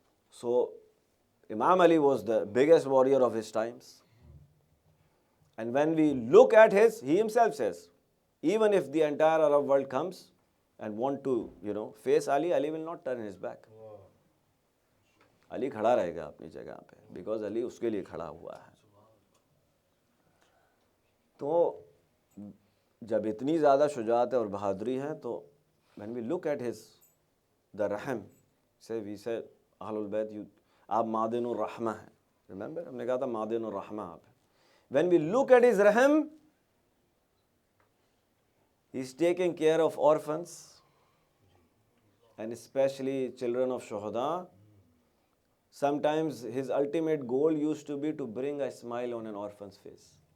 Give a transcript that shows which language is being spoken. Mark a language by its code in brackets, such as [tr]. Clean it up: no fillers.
[en] So, Imam Ali was the biggest warrior of his times. And when we look at he himself says, even if the entire Arab world comes and want to, face Ali, Ali will not turn his back. [ur] علی کھڑا رہے گا اپنی جگہ پہ because علی اس کے لیے کھڑا ہوا ہے. تو جب اتنی زیادہ شجاعت اور بہادری ہے تو [en] when we look at the [ur] رحم we say اہل البیت آپ معدن الرحمہ ہیں. remember ہم نے کہا تھا معدن الرحمہ آپ ہیں. [en] when we look at his رحم, he is taking care of orphans and especially children of shuhada. Sometimes his ultimate goal used to be to bring a smile on an orphan's face.